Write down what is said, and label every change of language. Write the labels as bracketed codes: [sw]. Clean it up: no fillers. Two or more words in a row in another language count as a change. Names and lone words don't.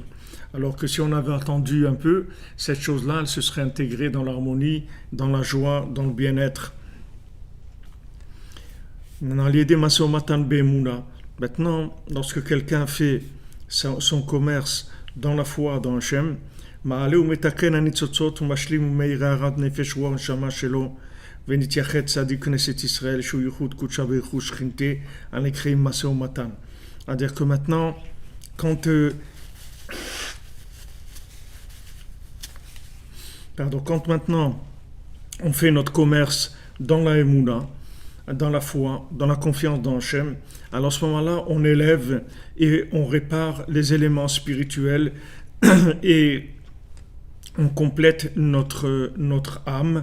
[fr] Alors que si on avait attendu un peu, cette chose-là, elle se serait intégrée dans l'harmonie, dans la joie, dans le bien-être. Maintenant, lorsque quelqu'un fait son commerce dans la foi dans Hachem, [he] ונתייחד צדיק כנסת ישראל שהוא ייחוד קודשה וייחוד שכינתה הנקראים משא ומתן. [fr] C'est-à-dire que maintenant, quand maintenant on fait notre commerce dans la Emouna, dans la foi, dans la confiance dans Hachem, alors à ce moment-là, on élève et on répare les éléments spirituels et on complète notre âme.